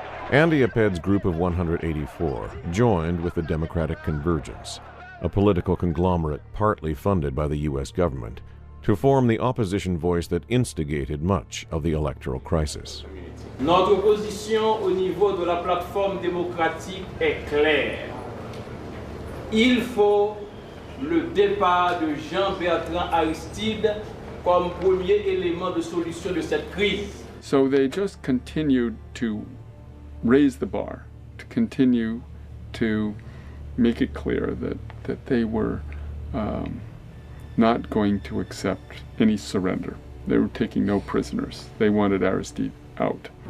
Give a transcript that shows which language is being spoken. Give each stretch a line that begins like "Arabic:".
English: Andy Aped's group of 184 joined with the Democratic Convergence, a political conglomerate partly funded by the U.S. government, to form the opposition voice that instigated much of the electoral crisis.
French: Notre position au niveau de la plateforme démocratique est claire. Il faut le départ de Jean-Bertrand Aristide comme premier élément de solution de cette crise.
English: So they just continued to raise the bar, to continue to make it clear that they were not going to accept any surrender. They were taking no prisoners. They wanted Aristide out.